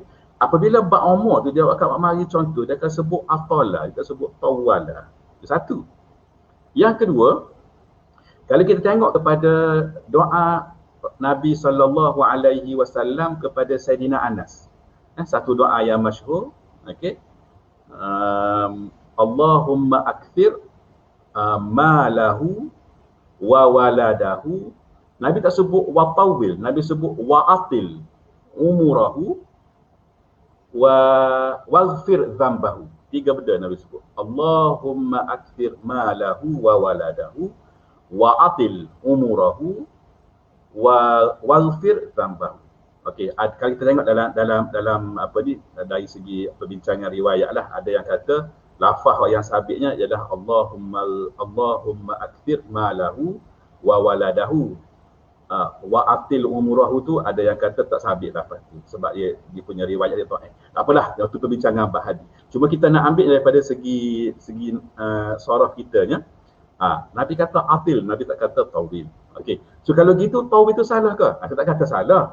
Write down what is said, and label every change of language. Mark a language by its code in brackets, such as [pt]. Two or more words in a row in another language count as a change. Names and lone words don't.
[ms] Apabila bab umur tu dia akan mari contoh, dia akan sebut atala, dia akan sebut tawwala. Itu satu. Yang kedua, kalau kita tengok kepada doa Nabi SAW kepada Sayyidina Anas, satu doa yang masyhur, okey, [ar] اللهم أكثر ماله و ولده. [ms] Nabi tak sebut [ar] و طول, [ms] Nabi sebut [ar] و أطل عمره و اغفر ذنبه. [ms] 3 benda Nabi sebut. [ar] اللهم أكثر ماله و ولده و أطل عمره و اغفر ذنبه. [ms] Okey, kalau kita tengok dalam dari segi perbincangan riwayat lah, ada yang kata lafaz yang sabitnya ialah [ar] اللهم أكثر ماله و ولده. و أطل عمره [ms] tu ada yang kata tak sabit lafaz tu sebab dia punya riwayat dia tak. Tak apalah, itu perbincangan bahadi. Cuma kita nak ambil daripada segi sorah kitanya. Nabi kata atil, Nabi tak kata tawil. Okey. So kalau gitu tawil itu salah ke? Saya tak kata salah.